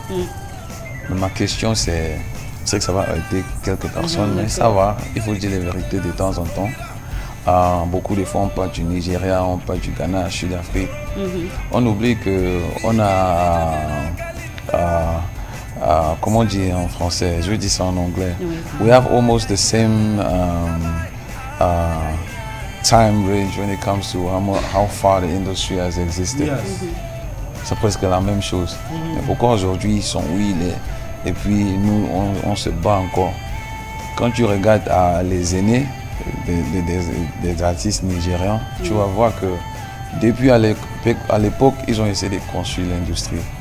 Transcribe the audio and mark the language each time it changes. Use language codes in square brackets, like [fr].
[fr] Mais ma question c'est que ça va arrêter quelques personnes, mais ça va, il faut dire les vérités de temps en temps. Beaucoup de fois on parle du Nigeria, on parle du Ghana, Sud-Afrique. On oublie qu'on a, comment dire en français, je vais dire ça en anglais. [en] We have almost the same time range when it comes to how far the industry has existed. [fr] C'est presque la même chose. Mais pourquoi aujourd'hui ils sont où il est et puis nous on se bat encore. Quand tu regardes les aînés des artistes nigérians, tu vas voir que depuis à l'époque, ils ont essayé de construire l'industrie.